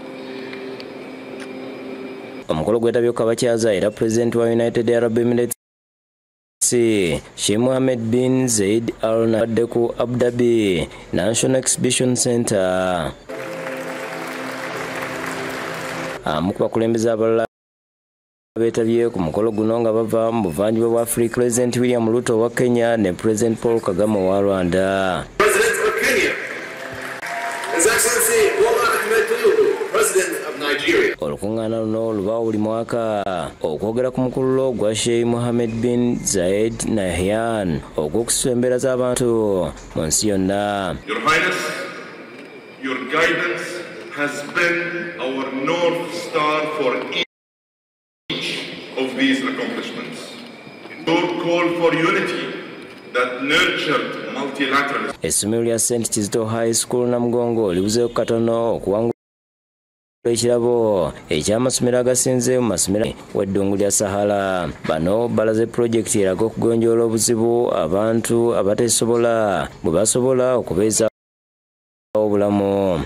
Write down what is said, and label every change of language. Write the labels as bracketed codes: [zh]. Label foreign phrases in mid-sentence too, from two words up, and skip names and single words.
[lg] Omukolo gwetabye ku abakyaza era Pulezidenti wa United Arab Emirates Sheikh Mohammed bin Zayed Al Nahyan ku Abu Dhabi National Exhibition Center. Amu ku bakulembeze abalala beetabye ku mukolo guno nga bava mu buvanjuba bwa Africa, Pulezidenti William Ruto wa Kenya ne Pulezidenti Paul Kagame wa Rwanda. [en] President of Kenya, His Excellency Bola Ahmed Tinubu, President of Nigeria. [lg] Olukuŋŋaana luno luba buli mwaka okwogera ku mukululo gwa Sheikh Mohammed bin Zayed Nahyan ogw'okusula embeera z'abantu mu nsi yonna. [en] Your Highness, your guidance has been our North Star for each of these accomplishments. Your call for unity that nurtured multilateralism. [lg] Essomero lya St. Kizito High School Namugongo libuzeeko katono okuwangula ekirabo eky'amasomero agasinze mu masomero w'eddungu lya Sahara. Bano balaze pulojekiti eraga okugonjoola obuzibu abantu abateesobola bwe basobola okubeeza obulamu.